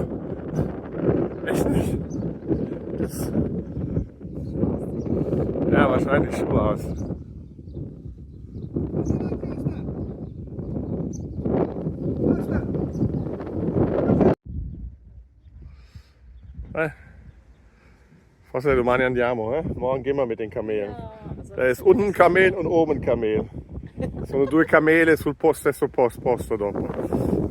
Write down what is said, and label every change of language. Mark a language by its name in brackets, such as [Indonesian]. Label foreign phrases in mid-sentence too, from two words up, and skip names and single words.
[German] Echt nicht. Das... Ja, wahrscheinlich Schuhe aus. [Italian] Forse domani andiamo, eh? [German] Morgen gehen wir mit den Kamelen. Da ist unten ein Kamel und oben ein Kamel. [Italian] Sono 2 camele sul stesso posto dopo.